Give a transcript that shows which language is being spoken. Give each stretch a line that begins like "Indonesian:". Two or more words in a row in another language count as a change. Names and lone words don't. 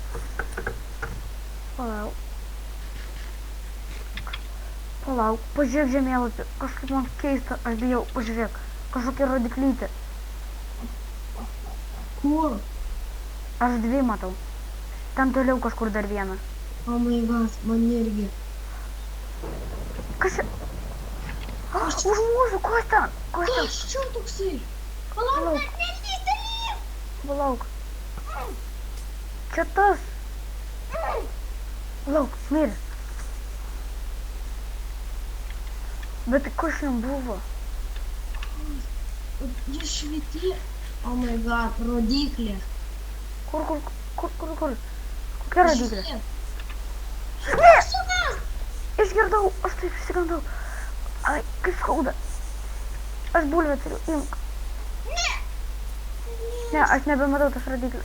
Lithuanian: Palauk, pažiūrėk žemėlapį. Kažkaip man keista, aš bijau, pažiūrėk. Kažkokia rodiklytė. Kur? Aš 2 matau. Ten toliau kažkur dar vieną.
English: Oh my god,
Lithuanian: man irgi. Kas čia? Už mūsų, kas ten? Kas čia toksai? Palauk. Palauk. Čia tas. Palauk, smėlis. Bet kas ten buvo? Jis švyti.
English: Oh my god,
Lithuanian: rodiklė. Kur? Kokia rodiklė? Šviesukas! Išgirdau, aš taip išsigandau. Ai, kaip skauda. Aš bulvę turiu, imk. Ne, aš nebematau tas rodiklis.